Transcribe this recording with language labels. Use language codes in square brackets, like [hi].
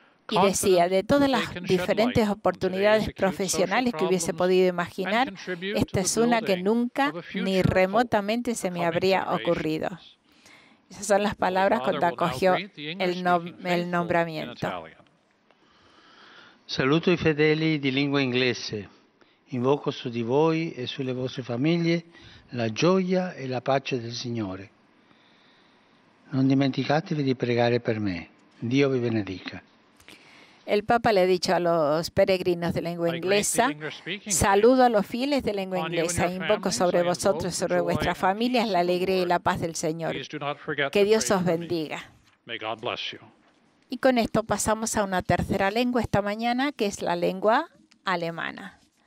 [es] Y decía, de todas las diferentes oportunidades profesionales que hubiese podido imaginar, esta es una que nunca ni remotamente se me habría ocurrido. Esas son las palabras cuando acogió el nombramiento. [it] Saluto i fedeli di lingua inglese. Invoco su di voi e sulle vostre famiglie la gioia e la pace del Signore. Non dimenticatevi di pregare per me. Dio vi benedica. [es] El Papa le ha dicho a los peregrinos de lengua inglesa, saludo a los fieles de lengua inglesa, invoco sobre vosotros, sobre vuestras familias, la alegría y la paz del Señor. Que Dios os bendiga. Y con esto pasamos a una tercera lengua esta mañana, que es la lengua alemana.